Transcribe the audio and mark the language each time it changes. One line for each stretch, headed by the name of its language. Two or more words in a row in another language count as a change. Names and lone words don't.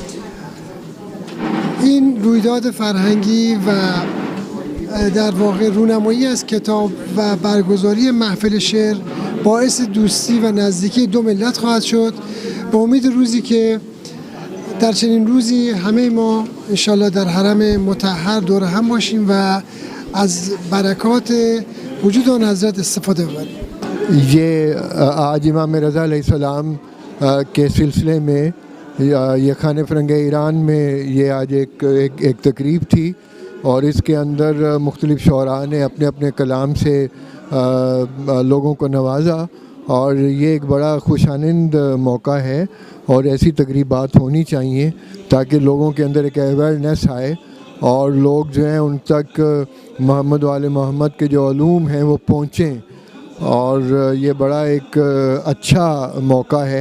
Persian: این رویداد فرهنگی و در واقع رونمایی از کتاب و برگزاری محفل شعر باعث دوستی و نزدیکی 2 ملت خواهد شد، به امید روزی که در چنین روزی همه ما انشالله در حرم مطهر دور هم باشیم و از برکات وجود آن حضرت استفاده ببریم۔
Urdu: یہ آج امام رضا علیہ السلام کے سلسلے میں یہ خانہ فرہنگ ایران میں یہ آج ایک تقریب تھی، اور اس کے اندر مختلف شعراء نے اپنے اپنے کلام سے لوگوں کو نوازا، اور یہ ایک بڑا خوشانند موقع ہے، اور ایسی تقریبات ہونی چاہیے تاکہ لوگوں کے اندر ایک اویئرنیس آئے، اور لوگ جو ہیں ان تک محمد و آل محمد کے جو علوم ہیں وہ پہنچیں، اور یہ بڑا ایک اچھا موقع ہے۔